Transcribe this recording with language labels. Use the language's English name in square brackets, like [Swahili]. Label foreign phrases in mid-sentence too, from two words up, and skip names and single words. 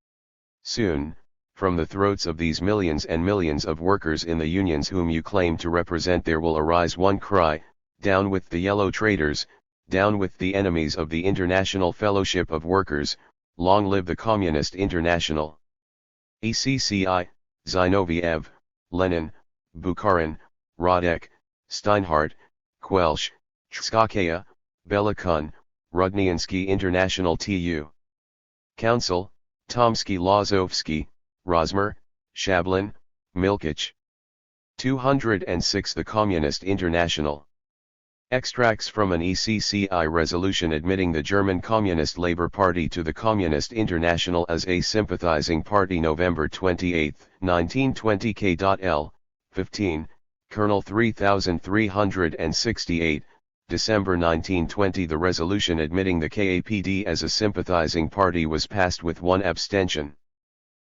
[English] Soon, from the throats of these millions and millions of workers in the unions whom you claim to represent there will arise one cry, down with the yellow traitors, down with the enemies of the International Fellowship of Workers, long live the Communist International. ECCI, Zinoviev, Lenin, Bukharin, Radek, Steinhardt, Quelch, Tskakaya, Belikun, Rudniansky International TU. Council, Tomsky Lazovsky, Rosmer, Shablin, Milkich. 206 The Communist International. Extracts from an ECCI resolution admitting the German Communist Labour Party to the Communist International as a sympathizing party November 28, 1920 K.L. 15, Colonel 3368, December 1920 The resolution admitting the KAPD as a sympathizing party was passed with one abstention.